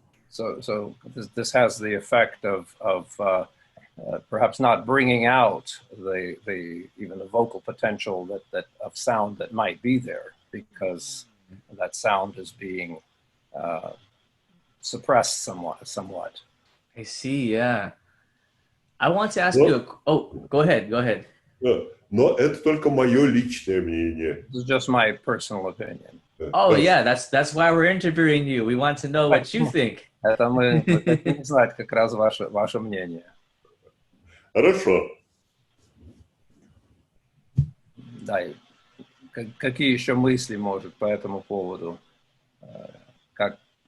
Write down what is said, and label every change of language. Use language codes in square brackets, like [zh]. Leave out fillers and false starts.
[en] So this has the effect of perhaps not bringing out even the vocal potential that of sound that might be there, because that sound is being suppressed somewhat. I see, yeah. I want to ask you go ahead. [ru] Но это только мое личное мнение. [en] This is just my personal opinion. Oh, yeah, that's why we're interviewing you. We want to know what you think. [ru] Это мы хотим знать как раз ваше мнение. Хорошо. Да, какие еще мысли, может, по этому поводу? Как?